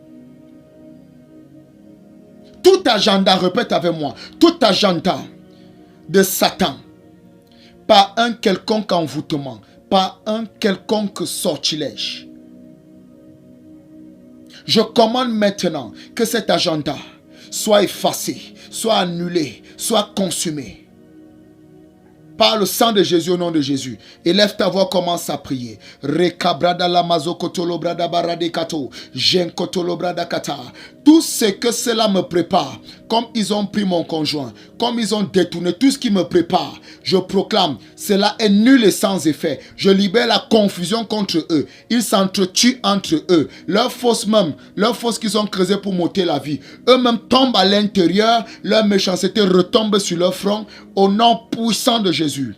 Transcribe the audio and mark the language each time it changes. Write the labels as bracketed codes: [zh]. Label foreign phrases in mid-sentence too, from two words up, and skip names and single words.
[fr] Tout agenda, répète avec moi, tout agenda de Satan, par un quelconque envoûtement, par un quelconque sortilège. Je commande maintenant que cet agenda soit effacé, soit annulé, soit consumé. Par le sang de Jésus, au nom de Jésus. Élève ta voix, commence à prier. Rekabrada la mazokotolo brada baradekato. Jenkotolo brada kata. Tout ce que cela me prépare, comme ils ont pris mon conjoint, comme ils ont détourné tout ce qui me prépare, je proclame, cela est nul et sans effet. Je libère la confusion contre eux. Ils s'entretuent entre eux. Leurs fausses qu'ils ont creusées pour m'ôter la vie, eux-mêmes tombent à l'intérieur, leur méchanceté retombe sur leur front, au nom puissant de Jésus.